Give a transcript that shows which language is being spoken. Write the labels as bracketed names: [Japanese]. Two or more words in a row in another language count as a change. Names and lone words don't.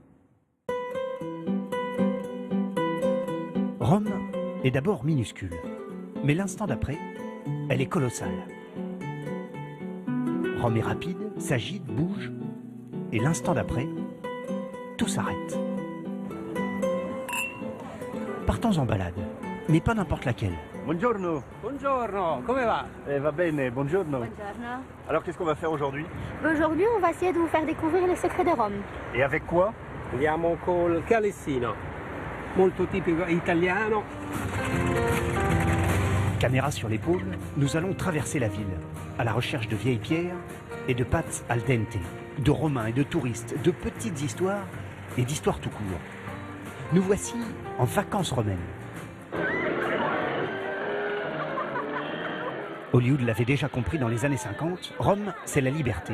[French] Rome est d'abord minuscule, mais l'instant d'après, elle est colossale. Rome est rapide, s'agite, bouge, et l'instant d'après, tout s'arrête. Partons en balade, mais pas n'importe laquelle. [Italian] Buongiorno. Buongiorno, come va? Va bene, buongiorno. Buongiorno. [French] Alors qu'est-ce qu'on va faire aujourd'hui? Aujourd'hui, on va essayer de vous faire découvrir les secrets de Rome. Et avec quoi? [Italian] Andiamo col calessino, molto tipico italiano. [French] Caméra sur l'épaule, nous allons traverser la ville, à la recherche de vieilles pierres et de pâtes al dente, de romains et de touristes, de petites histoires et d'histoires tout court. Nous voici en vacances romaines. Hollywood l'avait déjà compris dans les années 50, Rome, c'est la liberté.